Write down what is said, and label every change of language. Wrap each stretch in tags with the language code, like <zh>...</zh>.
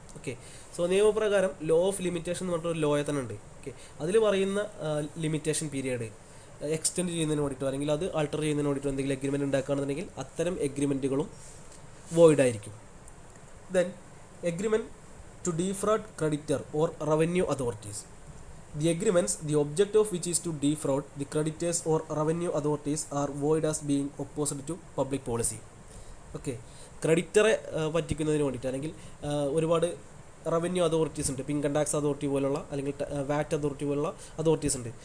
<ml>Okay, so നിയമപ്രകാരം law of limitation എന്ന് പറഞ്ഞിട്ടൊരു ലോയെ തന്നെ ഉണ്ട്. ഓക്കെ, അതിൽ പറയുന്ന ലിമിറ്റേഷൻ പീരിയഡ് എക്സ്റ്റെൻഡ് ചെയ്യുന്നതിന് വേണ്ടിയിട്ടോ, അല്ലെങ്കിൽ അത് ആൾട്ടർ ചെയ്യുന്നതിന് വേണ്ടിയിട്ടോ എന്തെങ്കിലും എഗ്രിമെൻറ്റ് ഉണ്ടാക്കുകയാണെന്നുണ്ടെങ്കിൽ അത്തരം എഗ്രിമെൻറ്റുകളും വോയിഡ് ആയിരിക്കും.</ml> <en>Then agreement to defraud creditor or revenue authorities. The agreements, the object of which is to defraud the creditors or revenue authorities are void as being opposed to public policy.</en> <ml>Okay, ക്രെഡിറ്ററെ പറ്റിക്കുന്നതിന് വേണ്ടിയിട്ട്, അല്ലെങ്കിൽ ഒരുപാട് revenue authorities ഉണ്ട്, income tax authority പോലുള്ള, അല്ലെങ്കിൽ വാറ്റ് authority പോലുള്ള authorities ഉണ്ട്.</ml>